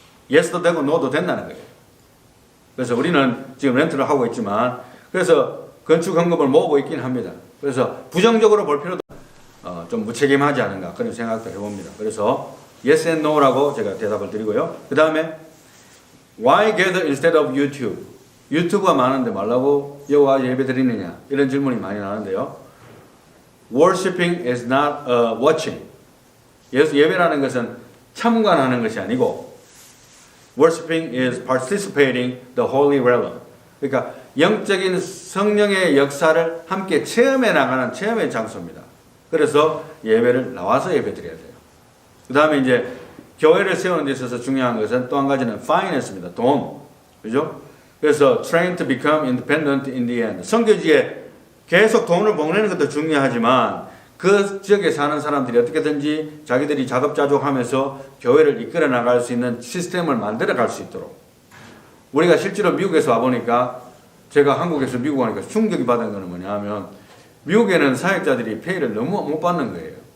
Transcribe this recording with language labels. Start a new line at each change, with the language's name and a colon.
Korean: yes도 되고 no도 된다는 거예요. 그래서 우리는 지금 렌트를 하고 있지만 그래서 건축 헌금을 모으고 있긴 합니다. 그래서 부정적으로 볼 필요도 좀 무책임하지 않은가 그런 생각도 해봅니다. 그래서
English: yes and no
Korean: 라고 제가 대답을 드리고요. 그 다음에
English: why gather instead of YouTube?
Korean: 유튜브가 많은데 말라고 여호와 예배 드리느냐 이런 질문이 많이 나는데요.
English: Worshipping is not watching.
Korean: 예배라는 것은 참관하는 것이 아니고
English: Worshipping is participating the holy realm.
Korean: 그러니까 영적인 성령의 역사를 함께 체험해 나가는 체험의 장소입니다. 그래서 예배를 나와서 예배 드려야 돼요. 그 다음에 이제 교회를 세우는 데 있어서 중요한 것은 또 한 가지는 finance입니다. 돈. 그죠? 그래서
English: train to become independent in the end.
Korean: 선교지에 계속 돈을 보내는 것도 중요하지만 그 지역에 사는 사람들이 어떻게든지 자기들이 자급자족하면서 교회를 이끌어 나갈 수 있는 시스템을 만들어 갈 수 있도록. 우리가 실제로 미국에서 와보니까 제가 한국에서 미국 오니까 충격이 받은 것은 뭐냐 하면 미국에는 사역자들이 페이를 너무 못 받는 거예요.